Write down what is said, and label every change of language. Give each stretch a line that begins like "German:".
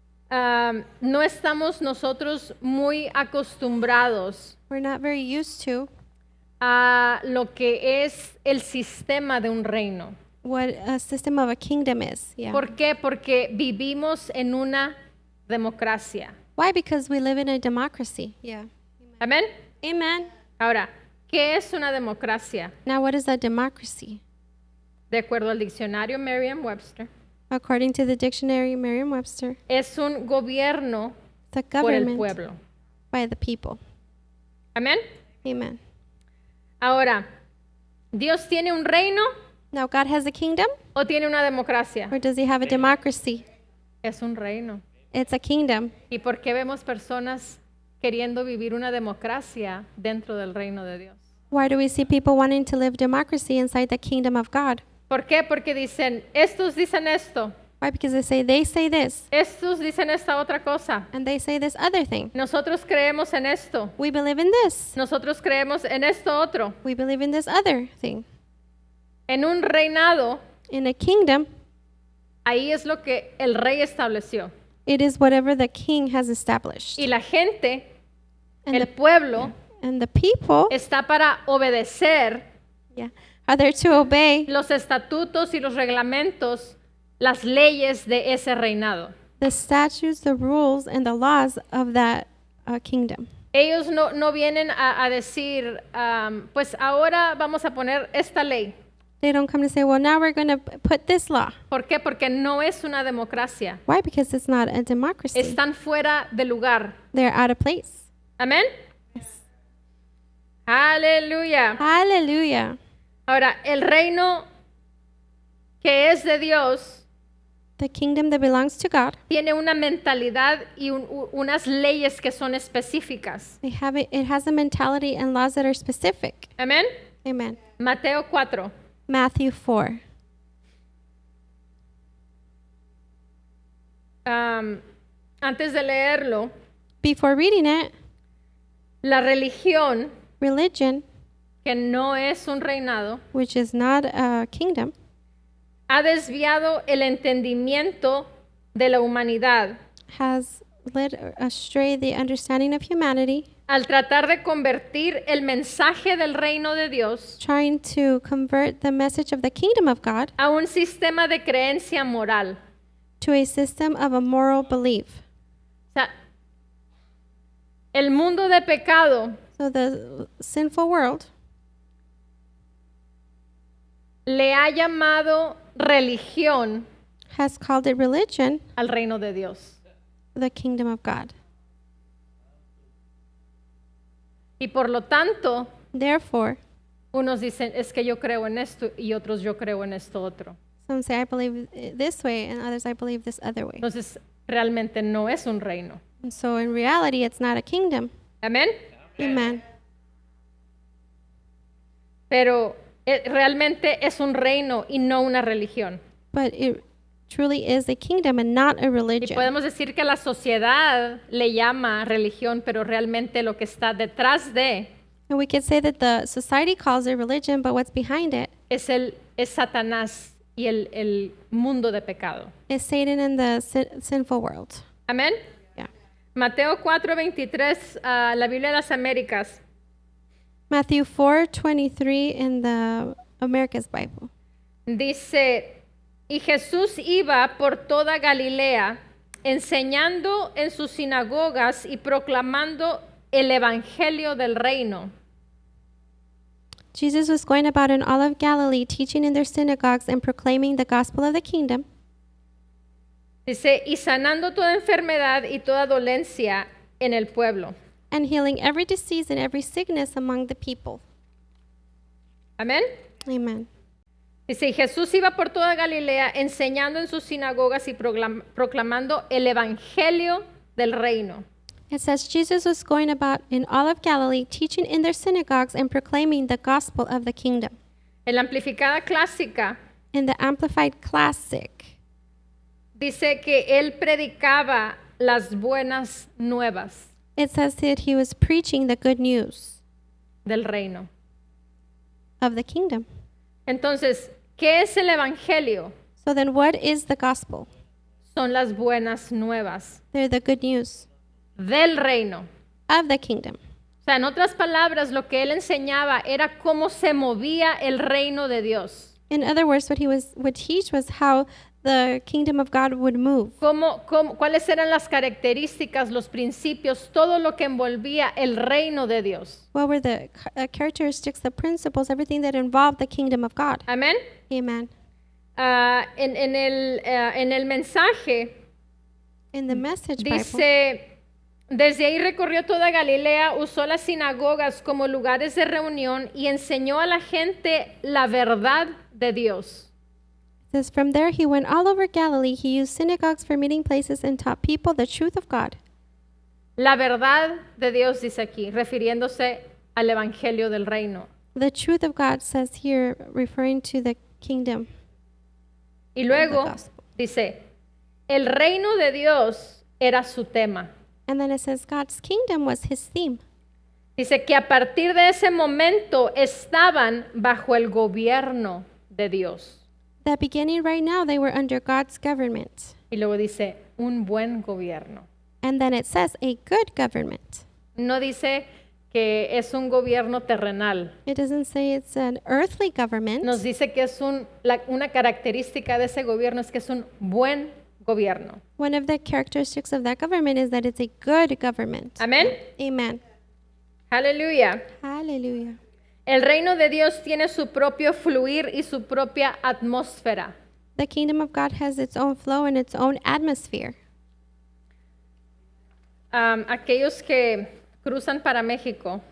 Spanish: no estamos nosotros muy acostumbrados
English: we're not very used to
Spanish: a lo que es el sistema de un reino.
English: what a system of a kingdom is. Yeah.
Spanish: ¿Por qué? Porque vivimos en una democracia.
English: Why? Because we live in a democracy. Yeah.
Spanish: Amén.
English: Amen.
Spanish: Ahora, ¿qué es una democracia?
English: Now, what is a democracy?
Spanish: De acuerdo al diccionario Merriam-Webster,
English: According to the dictionary Merriam-Webster,
Spanish: es un gobierno
English: the
Spanish: por el
English: government
Spanish: pueblo.
English: by the people.
Spanish: Amén.
English: Amen.
Spanish: Ahora, ¿Dios tiene un reino
English: Now, God has a kingdom,
Spanish: o tiene una democracia?
English: or does he have a democracy?
Spanish: Es un reino.
English: It's a kingdom.
Spanish: ¿Y por qué vemos personas queriendo vivir una democracia dentro del reino de Dios?
English: Why do we see people wanting to live democracy inside the kingdom of God?
Spanish: ¿Por qué? Porque dicen, estos dicen esto,
English: Why? Because they say this,
Spanish: estos dicen esta otra cosa.
English: and they say this other thing.
Spanish: Nosotros creemos en esto.
English: We believe in this.
Spanish: Nosotros creemos en esto otro.
English: We believe in this other thing.
Spanish: En un reinado,
English: In a kingdom,
Spanish: ahí es lo que el rey estableció.
English: it is whatever the king has established.
Spanish: Y la gente,
English: And
Spanish: el pueblo,
English: And the people,
Spanish: está para obedecer
English: are there to obey
Spanish: los estatutos y los reglamentos, las leyes de ese reinado.
English: the statutes, the rules, and the laws of that kingdom.
Spanish: Ellos no vienen a decir, pues ahora vamos a poner esta ley.
English: They don't come to say, well, now we're going to put this law.
Spanish: ¿Por qué? Porque no es una democracia.
English: Why? Because it's not a democracy.
Spanish: Están fuera de lugar.
English: They're out of place.
Spanish: Amén. Aleluya.
English: Hallelujah.
Spanish: Ahora, el reino que es de Dios
English: The kingdom that belongs to God,
Spanish: tiene una mentalidad y unas leyes que son específicas.
English: it has a mentality and laws that are specific.
Spanish: Amén.
English: Amen.
Spanish: Mateo 4.
English: Matthew 4.
Spanish: Antes de leerlo,
English: Before reading it,
Spanish: la religión,
English: religion,
Spanish: que no es un reinado,
English: which is not a kingdom,
Spanish: ha desviado el entendimiento de la humanidad
English: has led astray the understanding of humanity,
Spanish: al tratar de convertir el mensaje del reino de Dios
English: trying to convert the message of the kingdom of God
Spanish: a un sistema de creencia moral.
English: to a system of a moral belief.
Spanish: O sea, el mundo de pecado
English: So the sinful world
Spanish: le ha llamado religión
English: has called it religion,
Spanish: al reino de Dios.
English: the kingdom of God.
Spanish: Y por lo tanto,
English: Therefore,
Spanish: unos dicen, es que yo creo en esto y otros yo creo en esto otro.
English: some say I believe this way and others I believe this other way.
Spanish: Entonces, realmente no es un reino.
English: And so in reality, it's not a kingdom.
Spanish: Amén.
English: Amen.
Spanish: Pero realmente es un reino y no una religión.
English: But it truly is a kingdom and not a
Spanish: Y
English: religion.
Spanish: podemos decir que la sociedad le llama religión, pero realmente lo que está detrás de
English: And we could say that the society calls it religion, but what's behind it
Spanish: es Satanás y el mundo de pecado.
English: is Satan and the sinful world.
Spanish: Amén.
English: Yeah.
Spanish: Mateo 4:23, la Biblia de las Américas.
English: Matthew 4:23 in the America's Bible.
Spanish: Dice, y Jesús iba por toda Galilea, enseñando en sus sinagogas y proclamando el evangelio del reino.
English: Jesus was going about in all of Galilee, teaching in their synagogues and proclaiming the gospel of the kingdom,
Spanish: Dice, y sanando toda enfermedad y toda dolencia en el pueblo.
English: and healing every disease and every sickness among the people.
Spanish: Amén.
English: Amen.
Spanish: Dice, y Jesús iba por toda Galilea, enseñando en sus sinagogas y proclamando el evangelio del reino.
English: It says Jesus was going about in all of Galilee, teaching in their synagogues and proclaiming the gospel of the kingdom.
Spanish: En la amplificada clásica
English: In the Amplified Classic,
Spanish: dice que él predicaba las buenas nuevas
English: it says that he was preaching the good news
Spanish: del reino.
English: of the kingdom.
Spanish: Entonces, ¿qué es el evangelio?
English: So then what is the gospel?
Spanish: Son las buenas nuevas
English: They're the good news
Spanish: del reino.
English: of the kingdom.
Spanish: O sea, en otras palabras, lo que él enseñaba era cómo se movía el reino de Dios.
English: In other words, what he would teach was how the kingdom of God would move.
Spanish: Cuáles eran las características, los principios, todo lo que envolvía el reino de Dios.
English: What were the characteristics, the principles, everything that involved the kingdom of God?
Spanish: Amén.
English: Amen.
Spanish: En el mensaje
English: In the Message Bible,
Spanish: dice, desde ahí recorrió toda Galilea, usó las sinagogas como lugares de reunión y enseñó a la gente la verdad de Dios.
English: it says, from there he went all over Galilee. He used synagogues for meeting places and taught people the truth of God.
Spanish: La verdad de Dios, dice aquí, refiriéndose al evangelio del reino.
English: The truth of God says here, referring to the kingdom.
Spanish: Y luego
English: The gospel.
Spanish: dice, el reino de Dios era su tema.
English: And then it says God's kingdom was his theme.
Spanish: Dice que a partir de ese momento estaban bajo el gobierno de Dios.
English: That beginning right now, they were under God's government.
Spanish: Y luego dice, un buen gobierno.
English: And then it says a good government.
Spanish: No dice que es un gobierno terrenal.
English: It doesn't say it's an earthly government.
Spanish: Nos dice que es una característica de ese gobierno es que es un buen gobierno.
English: One of the characteristics of that government is that it's a good government.
Spanish: Amén.
English: Amen.
Spanish: Aleluya.
English: Hallelujah.
Spanish: El reino de Dios tiene su propio fluir y su propia atmósfera.
English: The kingdom of God has its own flow and its own atmosphere.
Spanish: Aquellos que cruzan para México